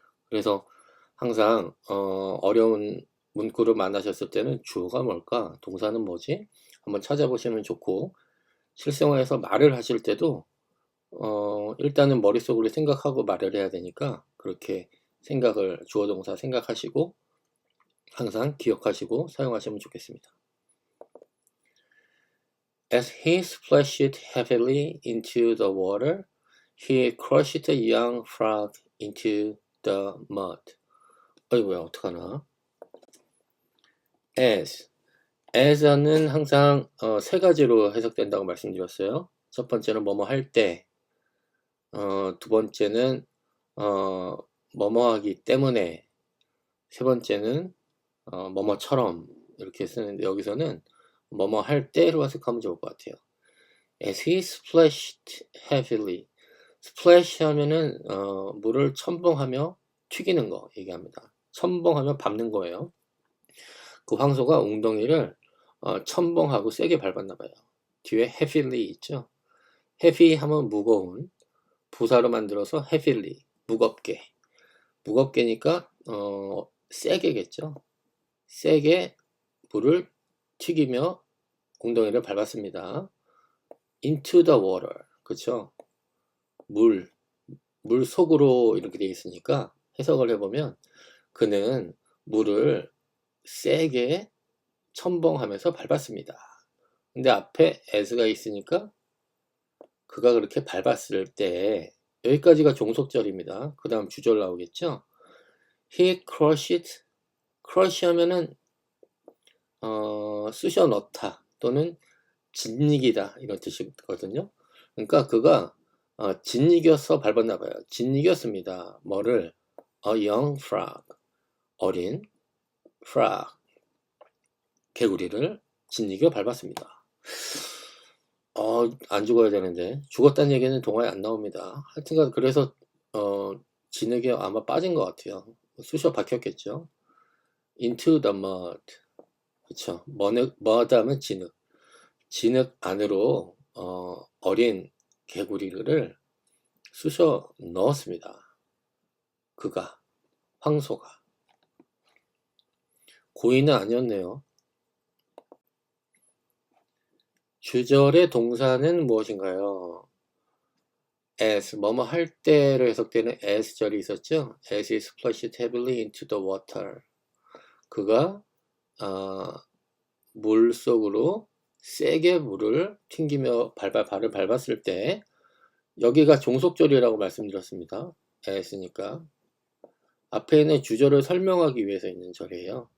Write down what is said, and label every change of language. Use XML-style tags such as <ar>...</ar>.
<ko>그래서 항상 어려운 문구를 만나셨을 때는 주어가 뭘까? 동사는 뭐지? 한번 찾아보시면 좋고 실생활에서 말을 하실 때도 일단은 머릿속으로 생각하고 말을 해야 되니까 그렇게 생각을 주어 동사 생각하시고 항상 기억하시고 사용하시면 좋겠습니다.</ko> <en>As he splashed heavily into the water, he crushed a young frog into the mud.</en> <ko>어이구야, 어떡하나. as는 항상 세 가지로 해석된다고 말씀드렸어요. 첫 번째는 뭐뭐 할 때, 두 번째는 뭐뭐 하기 때문에, 세 번째는 뭐뭐처럼 이렇게 쓰는데 여기서는 뭐뭐 할 때로 해석하면 좋을 것 같아요.</ko> <en>As he splashed heavily.</en> <ko>splash 하면은 물을 첨벙하며 튀기는 거 얘기합니다. 첨벙하며 밟는 거예요. 그 황소가 웅덩이를 첨벙하고 세게 밟았나 봐요. 뒤에 heavily 있죠. heavy 하면 무거운, 부사로 만들어서 heavily, 무겁게. 무겁게니까 세게겠죠. 세게 물을 튀기며 웅덩이를 밟았습니다.</ko> <en>into the water,</en> <ko>그쵸? 물 속으로 이렇게 되어 있으니까 해석을 해보면 그는 물을 세게 첨벙하면서 밟았습니다. 근데 앞에 as가 있으니까 그가 그렇게 밟았을 때, 여기까지가 종속절입니다. 그 다음 주절 나오겠죠.</ko> <en>He crushed,</en> <ko>crush 하면은 쑤셔 넣다 또는 짓이기다 이런 뜻이거든요. 그러니까 그가 짓이겨서 밟았나 봐요. 짓이겼습니다. 뭐를?</ko> <en>A young frog,</en> <ko>어린 frog, 개구리를 짓이겨 밟았습니다. 안 죽어야 되는데 죽었다는 얘기는 동화에 안 나옵니다. 하여튼간 그래서 진흙에 아마 빠진 것 같아요. 쑤셔 박혔겠죠.</ko> <en>Into the mud,</en> <ko>그쵸. mud 하면 진흙. 진흙 안으로 어린 개구리를 쑤셔 넣었습니다. 그가, 황소가. 고의는 아니었네요. 주절의 동사는 무엇인가요? as, 뭐뭐 할 때로 해석되는 as절이 있었죠?</ko> <en>as he splashed heavily into the water.</en> <ko>그가 물 속으로 세게 물을 튕기며 발을 밟았을 때, 여기가 종속절이라고 말씀드렸습니다. as니까. 앞에 있는 주절을 설명하기 위해서 있는 절이에요.</ko>